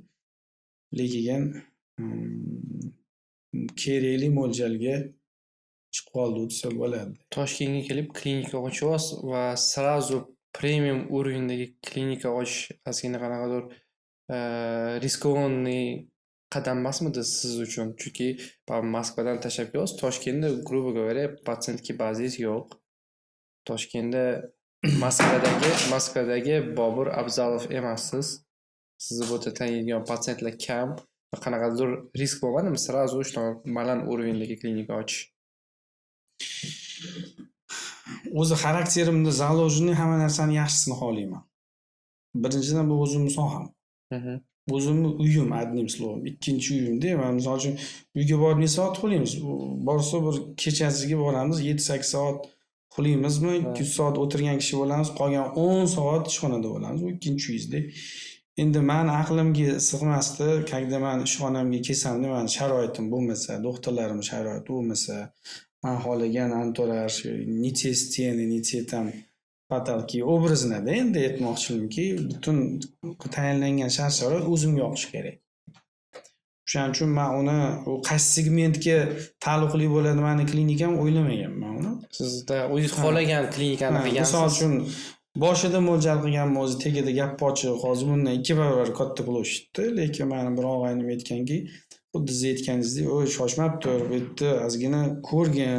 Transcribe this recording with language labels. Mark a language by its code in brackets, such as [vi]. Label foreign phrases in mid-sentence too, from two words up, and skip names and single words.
[uz] Lekin kerakli mo'ljalga chiqib qoldi desa bo'ladi. Toshkentga kelib klinika ochyapsiz va сразу premium уровеньdagi klinika ochish ozgina qanaqadir riskovniy qadam emasmidi siz uchun? Chunki Moskvadan tashlab kelyapsiz, Toshkentda, [ru] грубо говоря, [uz] patsientga bazingiz yo'q. Toshkentda Moskvadagi Bobur Abzalov emassiz. Sizni bu yerda taniydigan patsientlar kam va qanaqadir risk bo'lmadimi? Сразу shunaqa baland уровеньdagi klinika ochish. O'zi xarakterimda zaложенный hamma narsani yaxshisini xohlayman. Birinchidan bu o'zimning soham. O'zimning uyim, [ru] одним словом. [uz] Ikkinchi uyimda, men misol uchun uyga borib necha soat uxlaymiz? Borsa bir kechasiga boramiz, 7-8 soat uxlaymizmi? 2 soat o'tirgan kishi bo'lamiz, qolgan 10 soat ishxonada bo'lamiz. Bu ikkinchi uyingizda. Endi meni aqlimga sig'masdi, когда men ishxonamga kelsam, meni sharoitim bo'lmasa, doktorlarim sharoiti bo'lmasa, men xohlagan anturaj, [ru] не те стены, не те там потолки [uz] obrazida endi aytmoqchimki, butun tayinlangan shart-sharoit o'zimga yoqishi kerak. Shuning uchun men uni qaysi segmentga taalluqli bo'ladi meni klinikam o'ylamaganman uni. Sizda o'zingiz xohlagan klinikani qilgansiz. Misol uchun boshida mo'ljal qilganman, o'zi tagida gap ochiq, hozir bundan 2 barobar katta plощадьda, lekin meni bir og'aynim aytganki, xuddi siz aytganingizdek, "O'y, shoshmab tur, bu yerda ozgina ko'rgin,